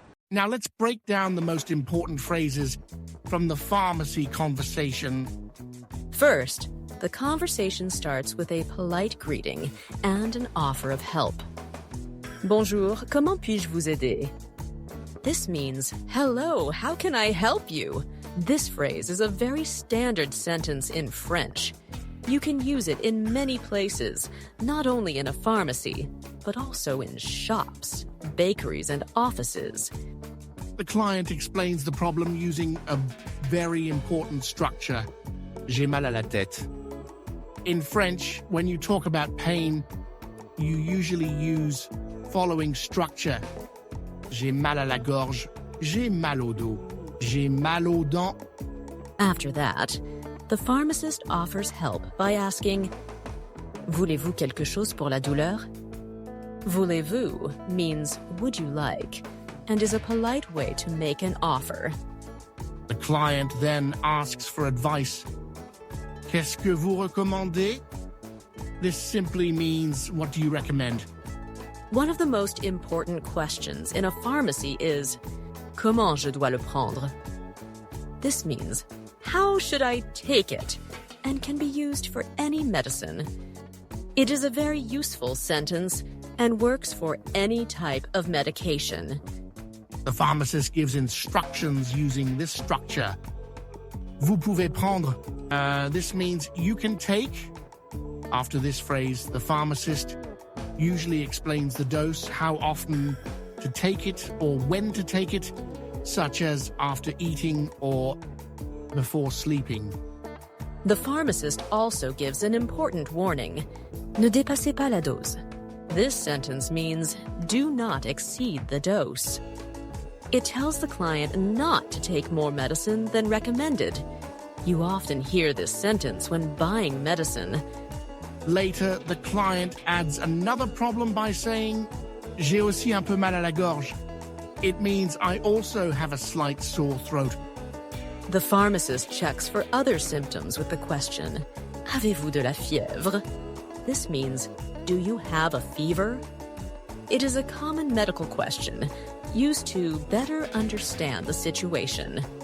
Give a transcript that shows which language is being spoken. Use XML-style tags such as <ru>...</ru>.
<en>Now let's break down the most important phrases from the pharmacy conversation. First, the conversation starts with a polite greeting and an offer of help.</en> <fr>Bonjour, comment puis-je vous aider?</fr> <en>This means, hello, how can I help you? This phrase is a very standard sentence in French. You can use it in many places, not only in a pharmacy, but also in shops, bakeries, and offices. The client explains the problem using a very important structure.</en> <fr>J'ai mal à la tête.</fr> <en>In French, when you talk about pain, you usually use following structure.</en> <fr>J'ai mal à la gorge. J'ai mal au dos. J'ai mal aux dents.</fr> <en>After that, the pharmacist offers help by asking,</en> <fr>Voulez-vous quelque chose pour la douleur?</fr> <en>Voulez-vous means would you like, and is a polite way to make an offer. The client then asks for advice.</en> <fr>Qu'est-ce que vous recommandez?</fr> <en>This simply means, what do you recommend? One of the most important questions in a pharmacy is,</en> <fr>Comment je dois le prendre?</fr> <en>This means, how should I take it? And can be used for any medicine. It is a very useful sentence and works for any type of medication. The pharmacist gives instructions using this structure.</en> <fr>Vous pouvez prendre.</fr> <en>This means you can take. After this phrase, the pharmacist usually explains the dose, how often to take it or when to take it, such as after eating or before sleeping. The pharmacist also gives an important warning.</en> <fr>Ne dépassez pas la dose.</fr> <en>This sentence means do not exceed the dose. It tells the client not to take more medicine than recommended. You often hear this sentence when buying medicine. Later, the client adds another problem by saying,</en> <fr>J'ai aussi un peu mal à la gorge.</fr> <en>It means I also have a slight sore throat. The pharmacist checks for other symptoms with the question,</en> <fr>Avez-vous de la fièvre?</fr> <en>This means, do you have a fever? It is a common medical question, used to better understand the situation.</en>